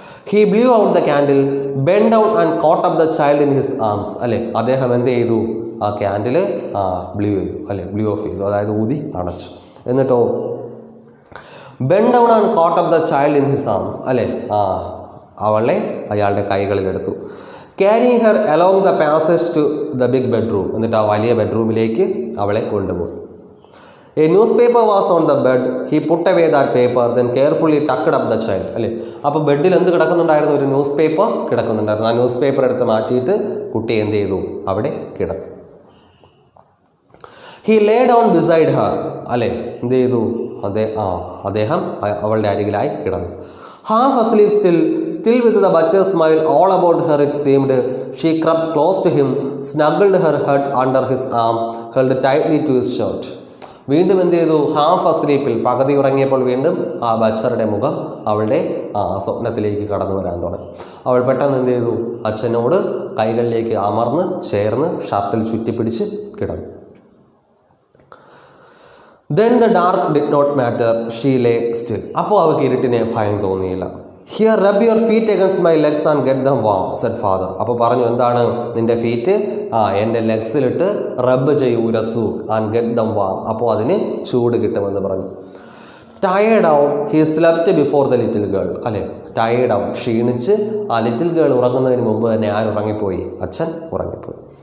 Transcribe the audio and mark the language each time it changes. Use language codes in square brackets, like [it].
[en] he blew out the candle, bend down and caught up the child in his arms, [ml] അല്ലെ അദ്ദേഹം എന്ത് ചെയ്തു, ആ ക്യാൻഡിൽ ബ്ലൂ ചെയ്തു, അല്ലെ ബ്ലൂ ഓഫ് ചെയ്തു, അതായത് ഊതി അണച്ചു. [en] എന്നിട്ടോ bend down and caught up the child in his arms, [ml] അല്ലെ അവളെ അയാളുടെ കൈകളിലെടുത്തു. [en] carrying her along the passage to the big bedroom, [ml] എന്നിട്ട് ആ വലിയ ബെഡ്റൂമിലേക്ക് അവളെ കൊണ്ടുപോയി. [en] A newspaper was on the bed. He put away that paper, then carefully tucked up the child. [ml] അല്ലേ അപ്പോൾ ബെഡിൽ എന്ത് കിടക്കുന്നുണ്ടായിരുന്നു, ഒരു ന്യൂസ് പേപ്പർ കിടക്കുന്നുണ്ടായിരുന്നു. ആ ന്യൂസ് പേപ്പർ എടുത്ത് മാറ്റിയിട്ട് കുട്ടി എന്ത് ചെയ്തു, അവിടെ കിടത്തി. [en] He lay down beside her, [ml] അല്ലേ എന്ത് ചെയ്തു, അദ്ദേഹം അവളുടെ അരികിലായി കിടന്നു. [en] Half asleep still with the butcher's smile all about her it seemed, she crept close to him, snuggled her head under his arm, held tightly to his shirt. [ml] വീണ്ടും എന്ത് ചെയ്തു? Half അസ്ലീപ്പിൽ, പകുതി ഉറങ്ങിയപ്പോൾ വീണ്ടും ആ ബച്ചറുടെ മുഖം അവളുടെ സ്വപ്നത്തിലേക്ക് കടന്നു വരാൻ തുടങ്ങി. അവൾ പെട്ടെന്ന് എന്ത് ചെയ്തു? അച്ഛനോട് കൈകളിലേക്ക് അമർന്ന് ചേർന്ന് ഷർട്ടിൽ ചുറ്റിപ്പിടിച്ച് കിടന്നു. [en] Then the dark did not matter, she lay still. [ml] അപ്പോൾ അവൾക്ക് ഇരുട്ടിനെ ഭയം തോന്നിയില്ല. [en] Here, rub your feet against my legs and get them warm, said father. [ml] അപ്പോൾ പറഞ്ഞു, എന്താണ് നിന്റെ ഫീറ്റ് എൻ്റെ ലെഗ്സിലിട്ട് റബ്ബ് ചെയ്യൂ, ഉരസു, [en] and get them warm, [ml] അപ്പോൾ അതിന് ചൂട് കിട്ടുമെന്ന് പറഞ്ഞു. [en] Tired out he slept before the little girl. [ml] അല്ലെ, ടയേർഡ് ഔട്ട്, ക്ഷീണിച്ച് ആ ലിറ്റിൽ ഗേൾ ഉറങ്ങുന്നതിന് മുമ്പ് തന്നെ ആര് ഉറങ്ങിപ്പോയി? അച്ഛൻ ഉറങ്ങിപ്പോയി.